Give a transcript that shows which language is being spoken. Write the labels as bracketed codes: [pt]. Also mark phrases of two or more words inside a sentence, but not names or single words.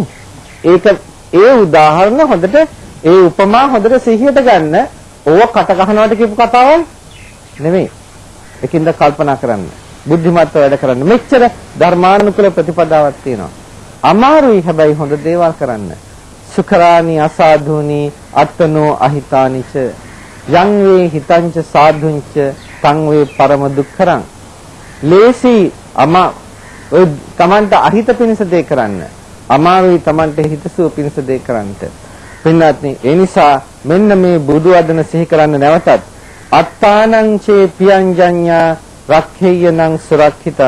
[si] ඒක ඒ උදාහරණ හොඳට ඒ උපමා හොඳට සිහියට ගන්න. ඕව කට ගන්නවට කියපු කතාවක් නෙමෙයි. ඒකින්ද කල්පනා කරන්න. බුද්ධිමත්ව වැඩ කරන්න. මෙච්චර ධර්මානුකූල ප්‍රතිපදාවක් තියෙනවා. අමාරුයි හැබැයි හොඳ දේවල් කරන්න. [pi] සුඛරාණි අසාධුනි අත්තනෝ අහිතානිච යං වේ හිතංච සාධුංච තං වේ පරම දුක්ඛරං. [si] ලේසි ඔය Tamanta අහිත පිණිස දේ කරන්න. අමාරුයි Tamanta හිතසුව පිණිස දේ කරන්නට. පින්වත්නි ඒ නිසා මෙන්න මේ බුදු වදන සිහි කරන්න නැවතත් [pi] අත්තානං චේ පියංජඤ්ඤා රක්ඛේයනං සුරක්ෂිතං.